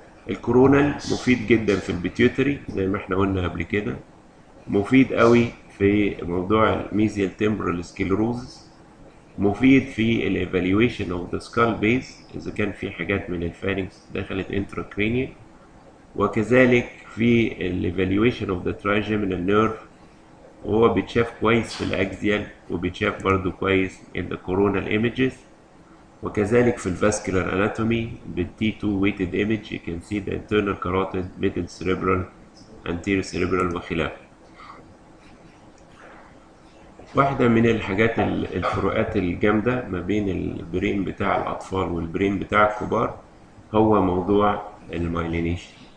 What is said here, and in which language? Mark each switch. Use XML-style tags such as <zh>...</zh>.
<ar>الكورونال مفيد جدا في البيتيوتري زي ما احنا قلنا قبل كده، مفيد قوي في موضوع الميزيال تمبرال سكلروزس، مفيد في الايفالويشن اوف ذا سكال بيز اذا كان في حاجات من الفارنكس دخلت انتراكرينيال، وكذلك في الايفالويشن اوف ذا ترايجيمينال نيرف، وهو بيتشاف كويس في الاكزيال وبيتشاف برضو كويس</ar> <en>in the coronal images. وكذلك في الفاسكولار اناتومي بالتي 2 weighted image you can see the internal carotid, middle cerebral, anterior cerebral وخلافه.</en> <ar>واحدة من الحاجات الفروقات الجامدة ما بين البرين بتاع الأطفال والبرين بتاع الكبار هو موضوع المايلينيشن.</ar>